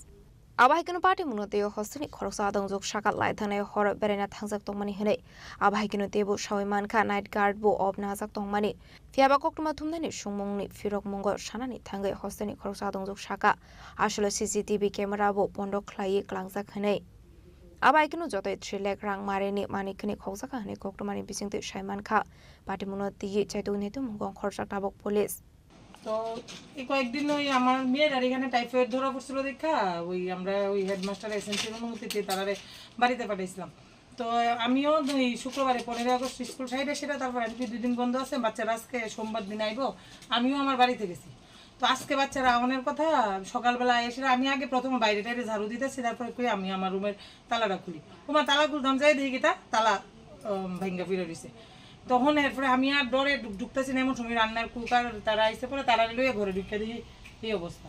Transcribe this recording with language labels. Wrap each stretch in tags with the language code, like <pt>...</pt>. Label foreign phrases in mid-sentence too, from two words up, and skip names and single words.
<trp>Abahikino Patimunu Teo Hostel ni Khoroksadong Zok Shakat Laithane Hor Berena Tangzak Tongmani Hene, Abahikino Tebu Shawimanka Night Guard Bo of Nazak Tongmani, Fiaba Koktuma Tumdani Shumungni Firok Mungo Shanani Tangai Hostel ni Khoroksadong Zok Shaka, Asholo CCTV camera bo Pondo Klai Klangzak Hene. Abaikino joto 3 lakh rang mareni manikni khogsaka hane koktomani bisingte shaiman kha patimuno ti chaitu netu mungong khorsak tabok police</trp> <bn>তো এই কয়েকদিন ওই আমার মেয়ের আর এখানে টাইফয়েড ধরা পড়ছিল দেখা ওই আমরা ওই হেডমাস্টার এসেন্সির অনুমতিতে তারারে বাড়িতে পাঠাইছিলাম তো আমিও ওই শুক্রবারে 15 আগস্ট স্কুল সাইডে সেটা তারপর আজকে 2 দিন বন্ধ আছে বাচ্চারা আজকে সোমবার দিন আইবো আমিও আমার বাড়িতে গেছি তো আজকে বাচ্চারা আমাদের কথা সকালবেলা এসে আমি আগে প্রথমে বাইরে টাইরে ঝাড়ু দিতেছি তারপরে কই আমি আমার রুমের তালাটা খুলি ওমা তালা খুলতাম যাই দেখি কি তা তালা ভাঙ্গা ফিরে দিছে তখন এরপরে আমি আর ডরে ঢুকতেছি না এমন সময় রান্নার কুকার তারা আইসে পরে তারা লইয়া ঘরে ঢুকে দিই এই অবস্থা</bn>